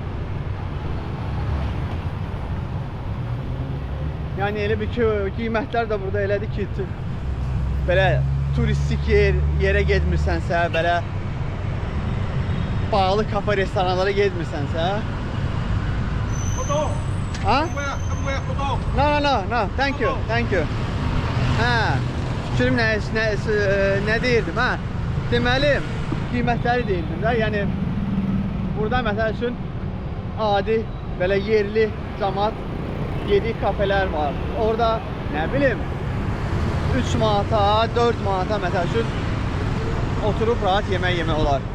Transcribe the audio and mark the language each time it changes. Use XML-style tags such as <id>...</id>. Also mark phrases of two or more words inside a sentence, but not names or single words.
<az>Yəni elə bir ki, qiymətlər də burada elədir ki, belə turistik yerə getmirsənsə, belə pahalı kafe restoranlara getmirsənsə. Ha?</az> <en>No, thank you.</en> <az>Fikrim nə deyirdim, ha? Deməli, qiymətləri deyirdim də, yəni burada məsəl üçün adi, belə yerli cəmaət yediği kafeler var. Orada</az> <tr>ne bileyim</tr> <az>3 manata, 4 manata məsəl üçün oturup rahat yemək yemək olar.</az>